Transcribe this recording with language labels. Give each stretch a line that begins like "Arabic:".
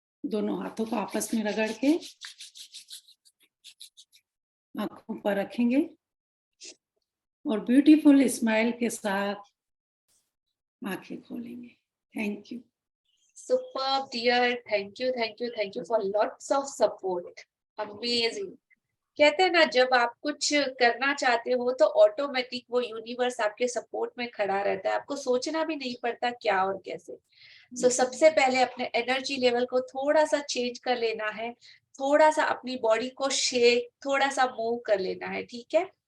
Hindi: दोनों हाथों को आपस में रगड़ के आंखों पर रखेंगे और ब्यूटीफुल स्माइल के साथ आंखें खोलेंगे।
English: Thank you. Superb, dear. Thank you, thank you, thank you for lots of support. Amazing.
Hindi: कहते हैं ना, जब आप कुछ करना चाहते हो तो ऑटोमेटिक वो यूनिवर्स आपके सपोर्ट में खड़ा रहता है, आपको सोचना भी नहीं पड़ता क्या और कैसे। सबसे पहले अपने एनर्जी लेवल को थोड़ा सा चेंज कर लेना है, थोड़ा सा अपनी बॉडी को शेक, थोड़ा सा मूव कर लेना है, ठीक है।